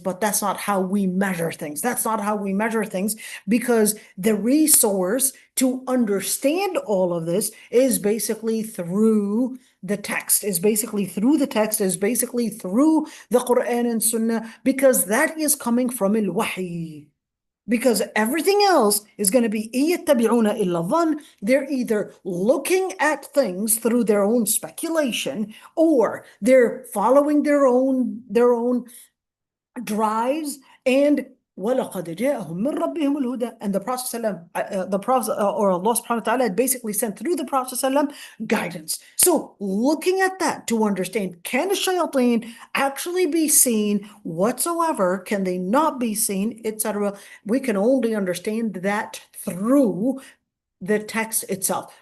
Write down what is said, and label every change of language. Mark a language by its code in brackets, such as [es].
[en] But that's not how we measure things. That's not how we measure things, because the resource to understand all of this is basically through the text, is basically through the text, is basically through the Quran and Sunnah, because that is coming from al-Wahy. Because everything else is going to be [ar] يَتَّبِعُونَ إِلَّا الظَّنَّ. [en] They're either looking at things through their own speculation, or they're following their own drives. And [ar] وَلَقَدْ جَاءَهُم مِّن رَّبِّهِمُ الْهُدَى. [en] And the Prophet or Allah subhanahu wa ta'ala had basically sent through the Prophet guidance. So looking at that to understand, can the shayateen actually be seen whatsoever? Can they not be seen, etc.? We can only understand that through the text itself.